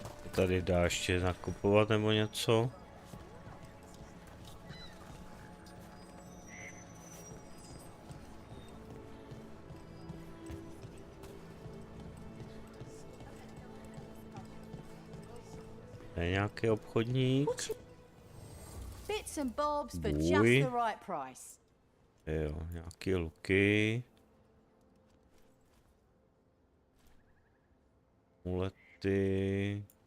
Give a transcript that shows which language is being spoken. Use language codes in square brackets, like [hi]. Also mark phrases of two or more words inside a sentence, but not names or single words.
[cs] tady dá ještě nakupovat nebo něco? Je nějaký obchodník? [en] Bits and bobs for [cs] Bůj. [en] just the right price. [cs] Jo, nějaký luky. Mulety.